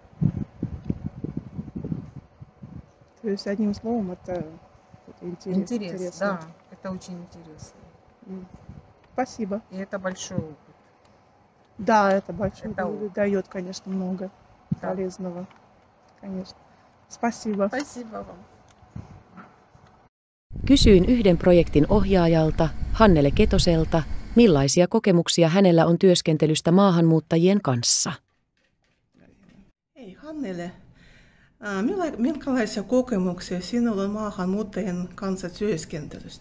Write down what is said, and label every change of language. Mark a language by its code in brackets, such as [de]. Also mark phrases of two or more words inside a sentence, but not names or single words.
[ru] То есть, одним словом, это интересно. Да, это очень интересно. Спасибо. И это большой опыт. Да, это большой Это опыт. Дает, конечно, много полезного. Конечно. Спасибо. Спасибо вам. [fi] Kysyin yhden projektin ohjaajalta, Hannele Ketoselta, millaisia kokemuksia hänellä on työskentelystä maahanmuuttajien kanssa. Hei Hannele, minkälaisia kokemuksia sinulla on maahanmuuttajien kanssa työskentelystä?